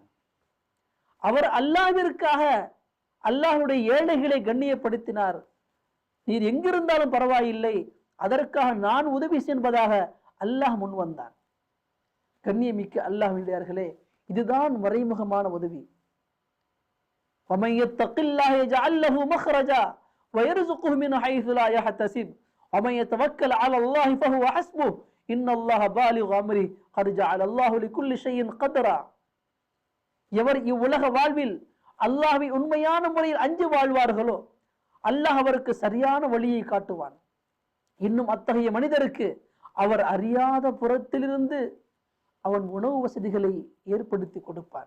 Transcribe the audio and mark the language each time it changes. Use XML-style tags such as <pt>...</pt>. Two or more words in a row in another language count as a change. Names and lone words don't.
<ta>அவர் அல்லாஹ்விற்காக அல்லாஹ்வுடைய ஏழைகளை கண்ணியப்படுத்தினார். நீர் எங்கிருந்தாலும் பரவாயில்லை, அதற்காக நான் உதவி செய்வதாக அல்லாஹ் முன் வந்தான். கண்ணியமிக்க அல்லாஹ்வினர்களே, இதுதான் மறைமுகமான உதவி.</ta> <ar>وَمَن يَتَّقِ اللَّهَ يَجْعَل لَّهُ مَخْرَجًا وَيَرْزُقْهُ مِنْ حَيْثُ لَا يَحْتَسِبُ وَمَن يَتَوَكَّلْ عَلَى اللَّهِ فَهُوَ حَسْبُهُ إِنَّ اللَّهَ بَالِغُ أَمْرِهِ قَدْ جَعَلَ اللَّهُ لِكُلِّ شَيْءٍ قَدْرًا.</ar> <ta>எவர் இவ்வுலக வாழ்வில் அல்லாஹ்வை உண்மையான முறையில் அஞ்சு வாழ்வார்களோ அல்லாஹ் அவருக்கு சரியான வழியை காட்டுவான். இன்னும் அத்தகைய மனிதருக்கு அவர் அறியாத புறத்திலிருந்து அவன் உணவு வசதிகளை ஏற்படுத்தி கொடுப்பார்.</ta>